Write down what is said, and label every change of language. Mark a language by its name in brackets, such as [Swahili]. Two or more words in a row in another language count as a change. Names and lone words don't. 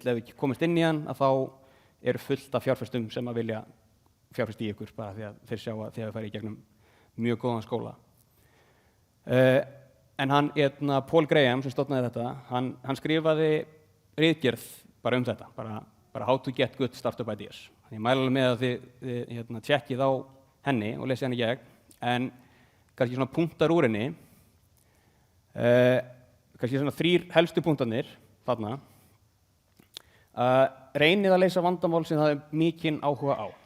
[Icelandic] Ef við komumst inn í hann, að þá eru fullt af fjárfestum sem að vilja fjárfesta í ykkur, bara því að þeir sjá að þið hafa farið í gegnum mjög góðan skóla. En hann, Paul Graham, sem stofnaði þetta, hann skrifaði ritgerð bara þetta, bara [English] how to get good startup ideas. [Icelandic] Ég mæli alveg með að þið tjekkið á henni og lesið henni í gegn, en kannski svona punktar úr henni, kannski svona 3 helstu punktarnir þarna. Reynið að leysa vandamál sem það mikinn áhuga á.